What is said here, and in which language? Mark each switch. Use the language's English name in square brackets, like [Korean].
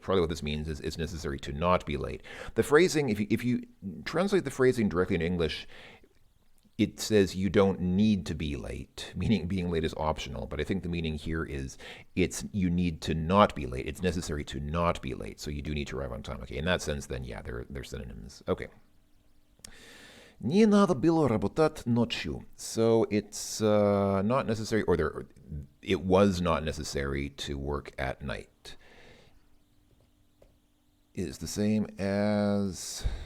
[English] Probably what this means is it's necessary to not be late. The phrasing, if you translate the phrasing directly in English, it says you don't need to be late, meaning being late is optional. But I think the meaning here is you need to not be late. It's necessary to not be late, so you do need to arrive on time. Okay, in that sense, then yeah, they're synonyms. Okay. [Russian] Не надо было работать ночью. [English] So it's not necessary, or it was not necessary to work at night. Is the same as...